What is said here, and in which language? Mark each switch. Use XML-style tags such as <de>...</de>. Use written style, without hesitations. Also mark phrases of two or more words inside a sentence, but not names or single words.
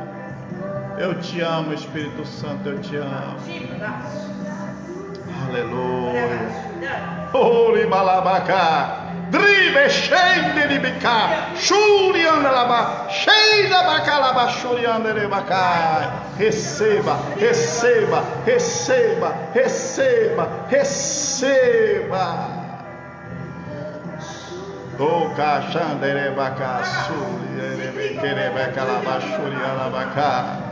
<pt>eu te amo, Espírito Santo, eu te amo. Aleluia. Dribe shende de bica, shurianda laba, sheida bacalaba shurianda de bacai. Receba. Toca xandere baca, suri, quere bacalaba shurianda baca.</pt>